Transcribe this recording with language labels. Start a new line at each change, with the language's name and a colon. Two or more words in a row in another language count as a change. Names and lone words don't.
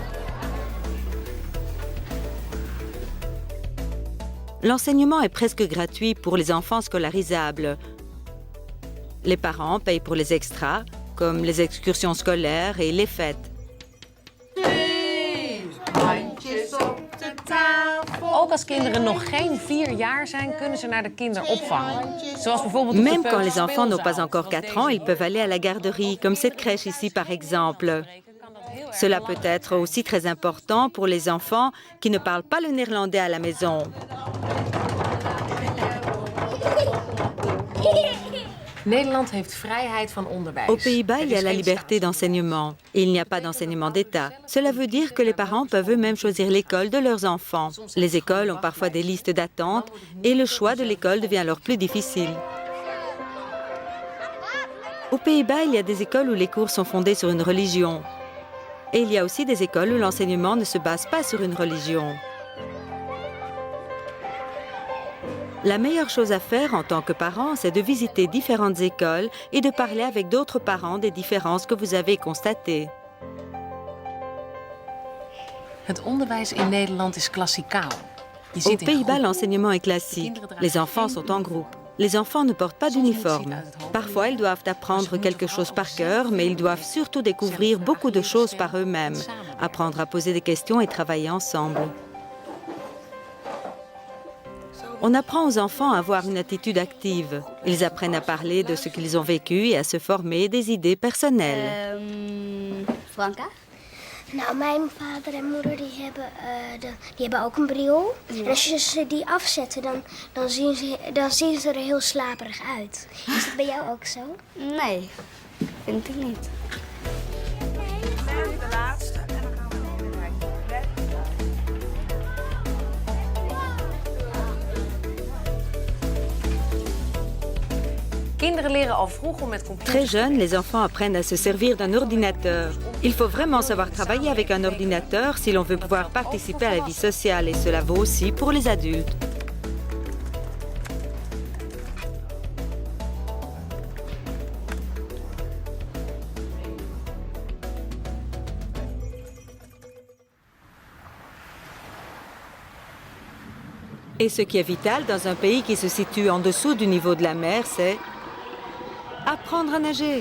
French: L'enseignement est presque gratuit pour les enfants scolarisables. Les parents payent pour les extras, comme les excursions scolaires et les fêtes.
Dutch: Ook als kinderen nog geen 4 jaar zijn, kunnen ze naar de kinderopvang. Zoals bijvoorbeeld op de
French: Même quand les
Dutch: peuterspeelzaal.
French: enfants n'ont pas encore 4 ans, ils peuvent aller à la garderie, comme cette crèche ici par exemple. Cela peut être aussi très important pour les enfants qui ne parlent pas le néerlandais à la maison.
Dutch: Nederland heeft vrijheid van onderwijs.
French: Aux Pays-Bas, il y a la liberté d'enseignement et il n'y a pas d'enseignement d'État. Cela veut dire que les parents peuvent eux-mêmes choisir l'école de leurs enfants. Les écoles ont parfois des listes d'attente et le choix de l'école devient alors plus difficile. Aux Pays-Bas, il y a des écoles où les cours sont fondés sur une religion. Et il y a aussi des écoles où l'enseignement ne se base pas sur une religion. La meilleure chose à faire en tant que parent, c'est de visiter différentes écoles et de parler avec d'autres parents des différences que vous avez constatées.
Dutch: Het onderwijs in Nederland is klassikaal. Je
French: Aux
Dutch: zit in
French: Pays-Bas,
Dutch: groepen.
French: l'enseignement est classique. Les enfants sont en groupe. Les enfants ne portent pas d'uniforme. Parfois, ils doivent apprendre quelque chose par cœur, mais ils doivent surtout découvrir beaucoup de choses par eux-mêmes, apprendre à poser des questions et travailler ensemble. On apprend aux enfants à avoir une attitude active. Ils apprennent à parler de ce qu'ils ont vécu et à se former des idées personnelles. Franka?
Dutch: Nou, mijn vader en moeder die hebben ook een bril. En als je ze die afzetten, dan zien ze er heel slaperig uit. Is dat bij jou ook zo? Nee, vind ik niet. De laatste en dan gaan we weer Kinderen leren al vroeg om met computers.
French: Très jeunes, les enfants apprennent à se servir d'un ordinateur. Il faut vraiment savoir travailler avec un ordinateur si l'on veut pouvoir participer à la vie sociale et cela vaut aussi pour les adultes. Et ce qui est vital dans un pays qui se situe en dessous du niveau de la mer, c'est apprendre à nager.